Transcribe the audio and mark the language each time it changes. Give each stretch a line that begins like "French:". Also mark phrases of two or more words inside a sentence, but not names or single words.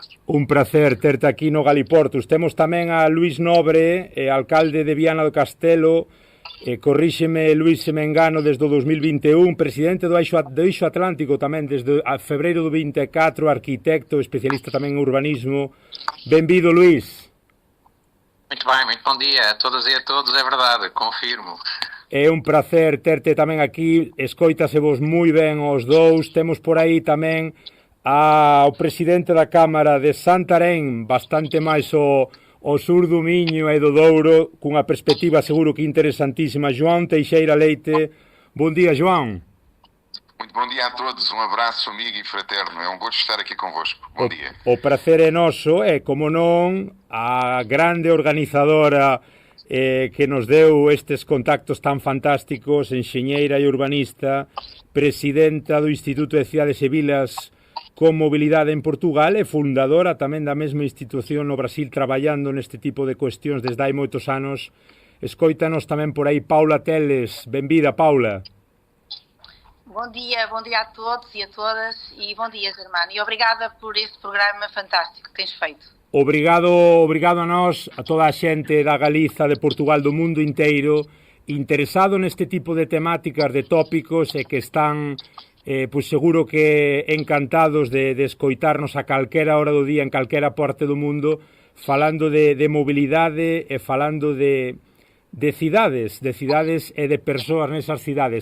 Galician: Un placer terte aquí no Galiportus. Temos tamén a Luís Nobre, alcalde de Viana do Castelo, corríxeme, Luís, se me engano, desde o 2021, presidente do Eixo Atlántico tamén desde febreiro do 24, arquitecto, especialista tamén en urbanismo. Benvido, Luís.
Portuguese: Muito bem, muito bom dia a todas e a todos, é verdade, confirmo.
Galician: É un placer terte tamén aquí, escoítase vos moi ben os dous. Temos por aí tamén ao presidente da Cámara de Santarém, bastante máis o sur do Miño e do Douro, cunha perspectiva seguro que interesantísima, João Teixeira Leite. Bon día, João.
Portuguese: Muito bom dia a todos, um abraço amigo e fraterno, é um gosto estar aqui convosco. Bom dia.
Galician: O prazer é noso, e como non, a grande organizadora que nos deu estes contactos tan fantásticos, enxeñeira e urbanista, presidenta do Instituto de Cidades e Vilas con Mobilidade en Portugal e fundadora tamén da mesma institución no Brasil traballando neste tipo de cuestións desde hai moitos anos. Escoítanos tamén por aí Paula Teles. Benvida, Paula.
Portuguese: Bom dia a todos e a todas e bom dia, Germano. E obrigada por este programa fantástico que tens feito.
Galician: Obrigado a nós, a toda a xente da Galiza, de Portugal, do mundo inteiro, interesado neste tipo de temáticas, de tópicos e que están, pois seguro que encantados de escoitarnos a calquera hora do día, en calquera parte do mundo, falando de mobilidade e falando de cidades e de persoas nesas cidades.